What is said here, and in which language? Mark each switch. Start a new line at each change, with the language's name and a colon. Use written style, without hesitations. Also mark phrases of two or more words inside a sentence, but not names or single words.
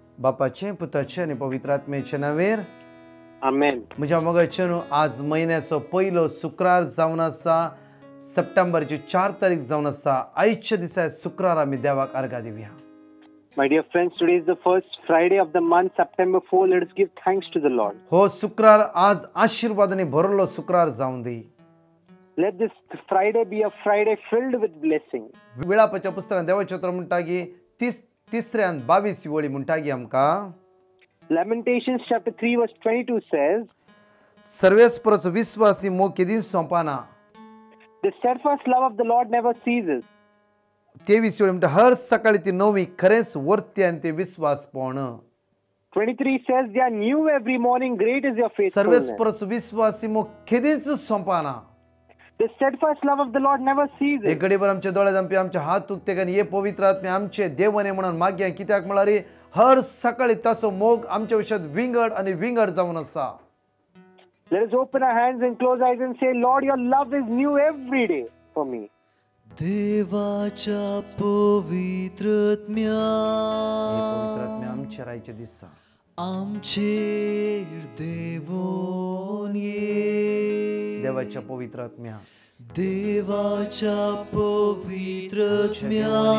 Konkani: बापाचे पुताचे आणि पवित्र आत्म्याचे नावेर आमेन. म्हज्या मोगाचें आज म्हयन्याचो पयलो शुक्रार जावन आसा. सप्टेंबरची 4 तारीख जावन आसा. आयच्या दिसा शुक्रार आमी देवाक अर्घा दिवया.
English: My dear friends, today is the first Friday of the month, September 4. Let us give thanks to the Lord.
Konkani: हो शुक्रार आज आशीर्वादाने भरलो शुक्रार जावन दी.
English: Let this Friday be a Friday filled with blessing.
Konkani: विळापाच्या पुस्तकांत देवाचें उतर म्हणटा की 3:22 वळी म्हणटा की आमकां
English: Lamentations chapter 3 verse 22 says,
Konkani: सर्वेस्पराचो विश्वासी मोग केदींच सोंपना.
English: The steadfast love of the Lord never ceases.
Konkani: 23 वळी म्हणटा हर सकाळी ती नवी खरेंच वर्ती आनी ते विश्वासपण.
English: 23 says, they are new every morning, great is your faithfulness.
Konkani: सर्वेस्पराचो विश्वासी मोग केदींच सोंपना.
English: The steadfast love of the Lord never ceases.
Konkani: एक घडीभर आमचे दोळे दामपी आमचे हात उक्ते आनी हे पवित्र आत्मे आमचे देवने म्हणून मागया. कित्याक म्हळ्यार हर सकाळी ताचो मोग आमच्या विशयांत विंगड आनी विंगड जावन आसा.
English: Let us open our hands and close eyes and say, Lord, your love is new every day for me.
Konkani: देवाच्या पवित्रत्म्या आमचे रायचे दिसा आमचेर देवोन ये. देवाच्या पवित्र आत्म्या देवाच्या पवित्रत्म्या